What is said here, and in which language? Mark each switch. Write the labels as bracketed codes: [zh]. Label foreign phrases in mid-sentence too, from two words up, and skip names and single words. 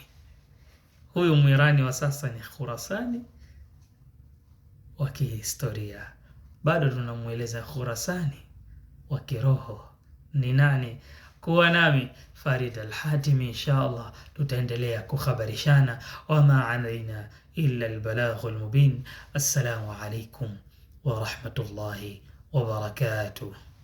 [sw] Huyu Mwirani wa sasa ni Khurasani wa kihistoria. Bado tunamweleza Khurasani wa kiroho ni nani. Kuwa nami Farid Al-Hatim, inshallah tutaendelea kuhabarishana. [ar] وما علينا إلا البلاغ المبين. السلام عليكم ورحمة الله وبركاته.